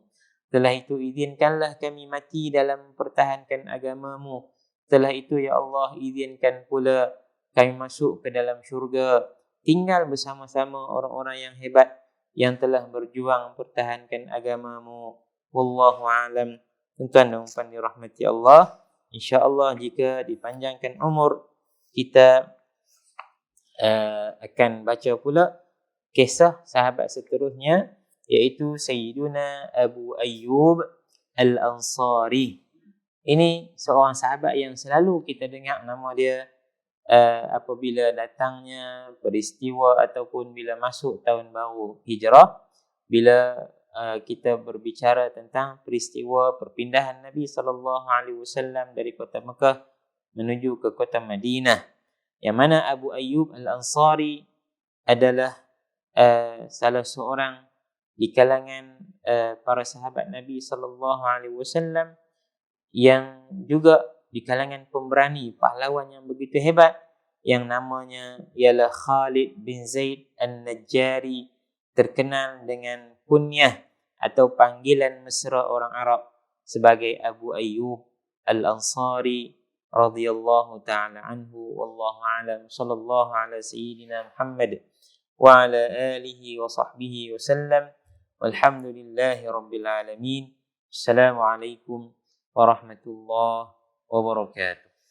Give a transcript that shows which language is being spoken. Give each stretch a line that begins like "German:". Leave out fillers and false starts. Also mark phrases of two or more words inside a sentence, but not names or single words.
Malay: Setelah itu izinkanlah kami mati dalam mempertahankan agama-Mu. Setelah itu ya Allah, izinkan pula kami masuk ke dalam syurga, tinggal bersama-sama orang-orang yang hebat yang telah berjuang mempertahankan agama-Mu.
Arabic: والله أعلم.
Malay: Tuan-tuan dan puan dirahmati Allah,
Arabic: إن شاء الله
Malay: jika dipanjangkan umur, kita akan baca pula kisah sahabat seterusnya, iaitu Sayyiduna Abu Ayyub Al-Ansari. Ini seorang sahabat yang selalu kita dengar nama dia apabila datangnya peristiwa ataupun bila masuk tahun baru Hijrah, bila kita berbicara tentang peristiwa perpindahan Nabi SAW dari kota Mekah menuju ke kota Madinah, yang mana Abu Ayyub Al-Ansari adalah salah seorang di kalangan para sahabat Nabi SAW yang juga di kalangan pemberani, pahlawan yang begitu hebat, yang namanya ialah Khalid bin Zaid An-Najjari, terkenal dengan kunyah atau panggilan mesra orang Arab sebagai Abu Ayyub Al-Ansari
Arabic: رضي الله تعالى عنه. والله أعلم. صلى الله على سيدنا محمد وعلى آله وصحبه وسلم. والحمد لله رب العالمين. السلام عليكم ورحمة الله وبركاته.